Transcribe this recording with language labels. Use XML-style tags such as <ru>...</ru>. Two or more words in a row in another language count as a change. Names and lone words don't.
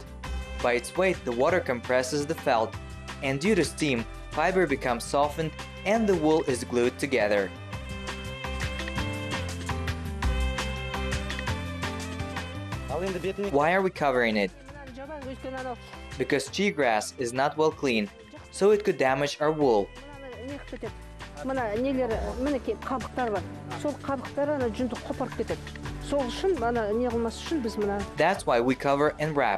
<en>By its weight, the water compresses the felt, and due to steam, fiber becomes softened and the wool is glued together. Why are we covering it? Because cheatgrass is not well cleaned, so it could damage our wool.</en> <kk>Мына нелер, мінекей қабықтар бар. Сол қабықтар ана жүнді қопарып кетеді. Сол үшін ана не қылмас үшін біз мына.</kk> <en>That's why we cover and wrap.</en>